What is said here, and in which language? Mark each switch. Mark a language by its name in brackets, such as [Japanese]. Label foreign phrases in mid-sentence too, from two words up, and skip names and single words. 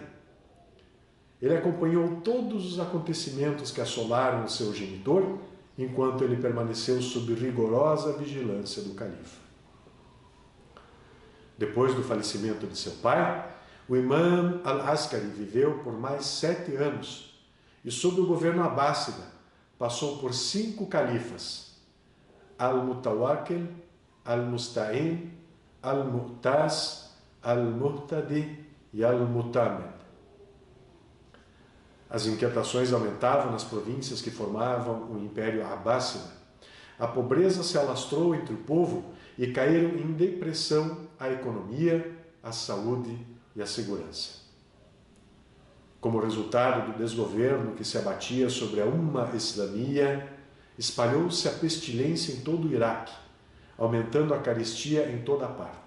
[Portuguese] Ele acompanhou todos os acontecimentos que assolaram o seu genitor, enquanto ele permaneceu sob rigorosa vigilância do califa. Depois do falecimento de seu pai, o imã Al-Askari viveu por mais 7 anos e, sob o governo abássida, passou por 5 califas: Al-Mutawakkil, Al-Musta'in, Al-Mu'taz, Al-Muhtadi e Al-Mutamed. As inquietações aumentavam nas províncias que formavam o Império Abássida. A pobreza se alastrou entre o povo e caíram em depressão a economia, a saúde e a segurança. Como resultado do desgoverno que se abatia sobre a [Arabic] الأمة الإسلامية, [Portuguese] espalhou-se a pestilência em todo o Iraque, aumentando a carestia em toda a parte.